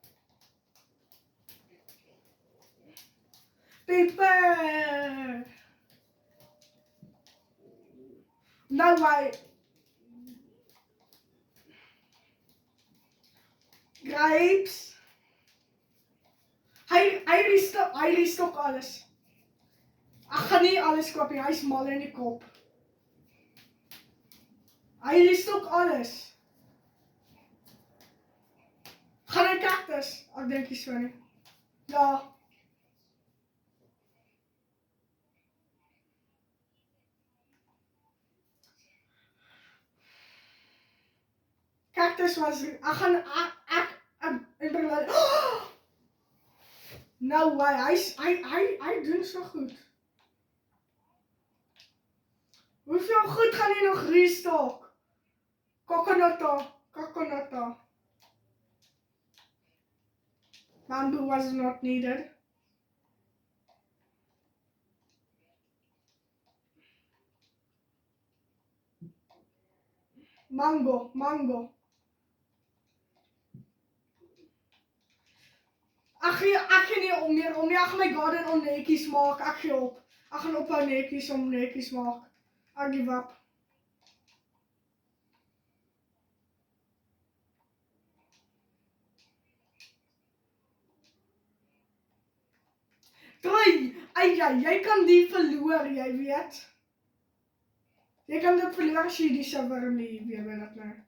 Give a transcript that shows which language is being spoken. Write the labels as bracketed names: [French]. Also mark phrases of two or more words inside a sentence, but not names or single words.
[English] Paper. No way. Grapes. [Afrikaans] Hy restock alles. Ek gaan nie alles koop nie, hy's mal in die kop. Hy restock alles. Gaan hy cactus? Ek dink nie so nie. Ja. [English] Cactus was, no way, [Afrikaans] hy doen so goed. Hoeveel goed gaan hy nog restock? [English] Coconut. Bamboo was not needed. Mango. [Afrikaans] Ek gee nie om nie, ek gaan my garden onnetjies maak, ek gee op. Ek gaan ophou netjies maak. [English] I give up. Troy, [Afrikaans] jy kan die verloor, jy weet. Jy kan dit verloor as jy die [English] server leave, [Afrikaans] jy weet dit nou.